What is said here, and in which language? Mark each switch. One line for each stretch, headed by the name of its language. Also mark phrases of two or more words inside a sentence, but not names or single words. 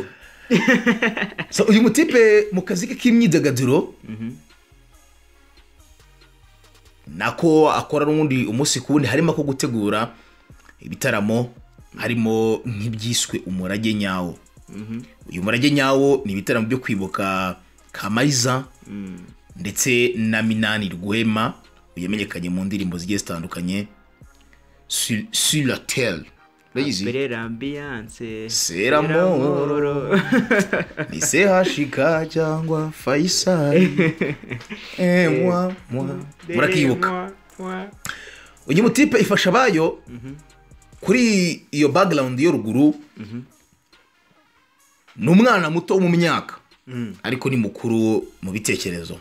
Kinyarwanda: So uyu mutipe mu kazi ke k'imyidagaduro nako akora n'undi umunsi ku wundi, harimo ko gutegura ibitaramo, harimo nk'ibyiswe umurage nyawo. Uyu murage nyawo ni ibitaramo byo kwibuka Kamariza ndetse na Minani Rwema yamenyekanye mu ndirimbo zigiye zitandukanye.
French: Sur la terre. Apere l'ambiance. C'est l'amour.
Kinyarwanda: Ni CHK cyangwa Faisal. Moi. Murakibuka. Uyu mutipe Ifashabayo kuri iyo background yo ruguru ni umwana muto wo mu myaka ariko ni mukuru mu bitekerezo.